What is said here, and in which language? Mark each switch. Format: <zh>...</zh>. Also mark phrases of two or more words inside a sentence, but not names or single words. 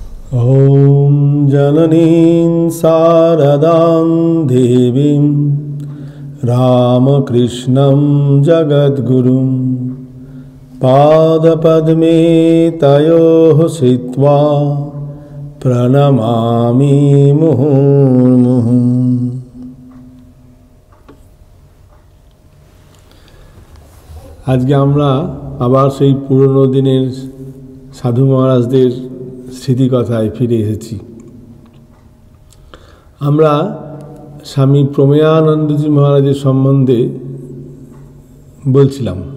<sa>ॐ जननीं शारदां देवीं रामकृष्णं जगद्गुरुं पादपद्मे तयोः श्रित्वा प्रणमामि मुहुर्मुहुः।</sa> <bn>আজকে আমরা আবার সেই পুরনো দিনের সাধু মহারাজদের স্মৃতিকথায় ফিরে এসেছি। আমরা স্বামী প্রমেয়ানন্দজি মহারাজের সম্বন্ধে বলছিলাম।</bn>